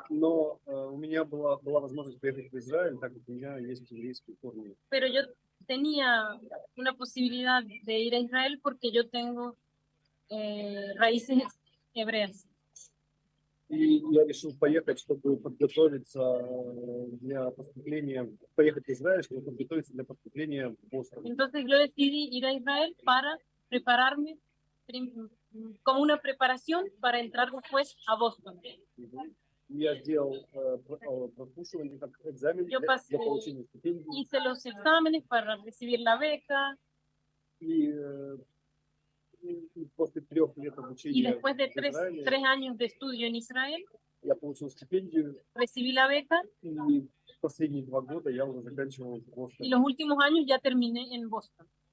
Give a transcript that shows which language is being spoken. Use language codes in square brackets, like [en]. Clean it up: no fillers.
[ru] Но у меня была возможность поехать в Израиль, так как у меня есть еврейские корни. [es] Pero yo tenía una posibilidad de ir a Israel porque yo tengo raíces hebreas. [ru] И я решил поехать, чтобы подготовиться для поступления, поехать в Израиль, чтобы подготовиться для поступления в Бостон. [es] Entonces yo decidí ir a Israel para prepararme como una preparación para entrar después a Boston. [ru] Я сделал прослушивание как экзамен [es] Yo [ru] для получения стипендии. [es] hice los exámenes para recibir la beca. [ru] И после 3 лет [es] Y [ru] обучения [es] después de [ru] в Израиле, [es] 3 años de estudio en Israel, [ru] я получил стипендию. [es] recibí la beca. [ru] И последние 2 года я уже заканчивал в [es] Y [ru] Бостоне. [es] los últimos años ya terminé en Boston.